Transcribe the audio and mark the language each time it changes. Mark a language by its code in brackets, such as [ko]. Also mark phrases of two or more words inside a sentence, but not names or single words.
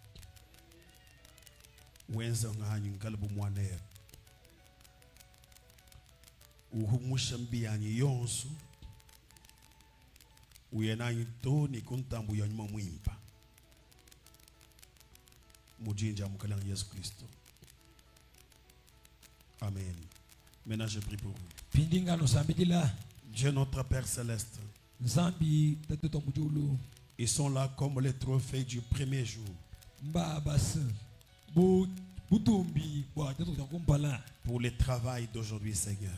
[lun] Wenza nganyu ngalbu mwane. Uhumusha mbiyanyi yonsu. Uyenanyi toni kuntambu ya nyuma mwimpa. Mujinja mukalenga Yesu Kristo. [fr] Amen. Maintenant je prie pour vous. Dieu notre Père Céleste. Ils sont là comme les trophées du premier jour. Pour le travail d'aujourd'hui, Seigneur.